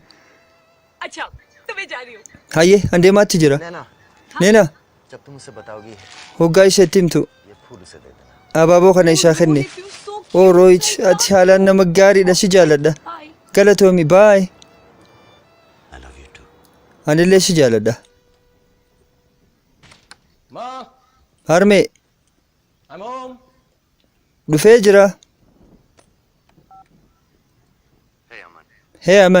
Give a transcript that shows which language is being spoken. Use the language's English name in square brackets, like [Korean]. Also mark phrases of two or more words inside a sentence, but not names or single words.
[Hindi] अच्छा तो मैं जा रही हूँ [Oromo] hayyee an deemaatti jira [Hindi] नैना [Oromo] neena [Hindi] जब तुम उसे बताओगी [Oromo] hoggaa isa itti himtu [Hindi] ये फूल उसे दे देना [Oromo] abaaboo kana isaa kenne [Hindi] सो [Oromo] oo rooyich ati haalaan nama gaariidha si jaaladha [Hindi] बाय [Oromo] galatoomi baay [English] I love you too [Oromo] anillee si jaaladha [Hindi] माँ [Oromo] harmee [English] I'm home [Oromo] dhufee jira Hey Aman.